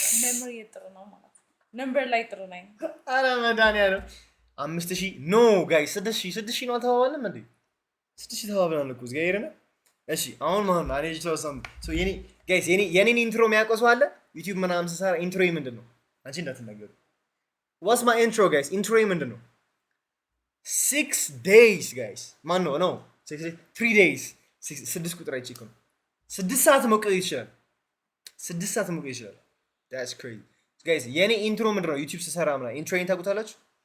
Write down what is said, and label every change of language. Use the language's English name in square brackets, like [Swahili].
[Amharic] memory ጥሩ ነው ማለት ነምበር ላይ ጥሩ ነኝ። አረ መድኃኒዓለም 5000 ኖ ጋይስ 6000 ነው አልተባባልንም እንዴ? 6000 ተባብለናል እኮ እዚህ ጋር ነው። እሺ አሁን ማለት ነው አኔ ጆሰም ሶ የኔን ኢንትሮ የሚያቆሰው አለ ዩቲዩብ ምናምን ስሰራ ኢንትሮ ምንድን ነው? አንቺ እንዳትናገሩ። [English] What's my intro guys? [Amharic] ኢንትሮ ምንድን ነው? 6 days guys ማን ነው? 3 days 6 ቁጥር አይቼክ ነው 6 ሰዓት መቆየት ይችላል። 6 ሰዓት መቆየት ይችላል። [English] That's crazy guys። [Amharic] የኔ ኢንትሮ ምንድን ነው? ዩቲዩብ ስሰራ ምናምን ኢንትሮዬን ታውቁታላችሁ?